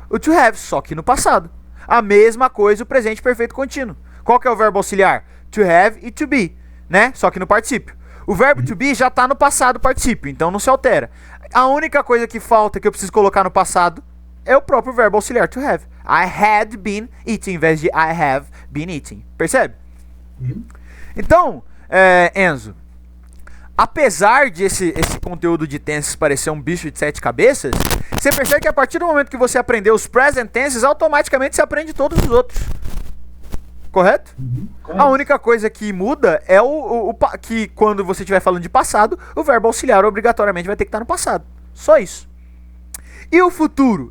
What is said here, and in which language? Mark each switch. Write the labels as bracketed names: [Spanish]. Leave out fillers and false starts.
[Portuguese] O to have, só que no passado. A mesma coisa o presente perfeito contínuo. Qual que é o verbo auxiliar? To have e to be, né? Só que no particípio. O verbo to be já está no passado particípio, então não se altera. A única coisa que falta que eu preciso colocar no passado é o próprio verbo auxiliar to have. [English] I had been eating, [Portuguese] em vez de [English] I have been eating. [Portuguese] Percebe? Então, Enzo, apesar de esse conteúdo de tenses parecer um bicho de 7 cabeças, você percebe que a partir do momento que você aprender os present tenses, automaticamente você aprende todos os outros. Correto? Correto. A única coisa que muda é que quando você estiver falando de passado, o verbo auxiliar obrigatoriamente vai ter que estar no passado. Só isso. E o futuro?